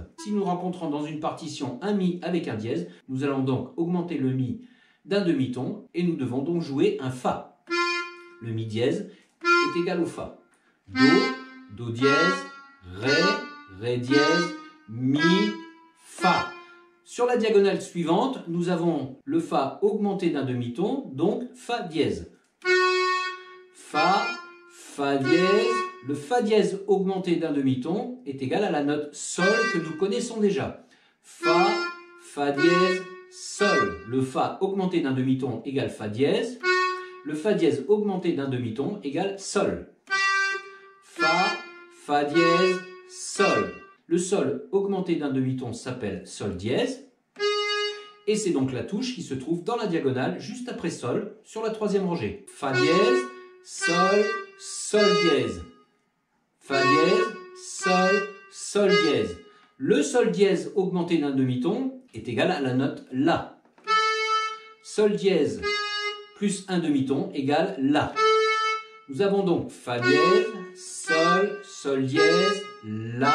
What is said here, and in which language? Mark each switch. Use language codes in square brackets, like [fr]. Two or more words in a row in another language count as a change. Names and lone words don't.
[fr] Si nous rencontrons dans une partition un Mi avec un dièse, nous allons donc augmenter le Mi d'un demi-ton et nous devons donc jouer un Fa. Le Mi dièse est égal au Fa. Do, Do dièse, Ré, Ré dièse, Mi, Fa. Sur la diagonale suivante, nous avons le Fa augmenté d'un demi-ton, donc Fa dièse. Fa, Fa dièse. Le Fa dièse augmenté d'un demi-ton est égal à la note Sol que nous connaissons déjà. Fa, Fa dièse, Sol. Le Fa augmenté d'un demi-ton égale Fa dièse. Le Fa dièse augmenté d'un demi-ton égale Sol. Fa, Fa dièse, Sol. Le Sol augmenté d'un demi-ton s'appelle Sol dièse. Et c'est donc la touche qui se trouve dans la diagonale juste après Sol sur la 3e rangée. Fa dièse, Sol, Sol dièse. Fa dièse, Sol, Sol dièse. Le Sol dièse augmenté d'un demi-ton est égal à la note La. Sol dièse plus un demi-ton égale La. Nous avons donc Fa dièse, Sol, Sol dièse, La.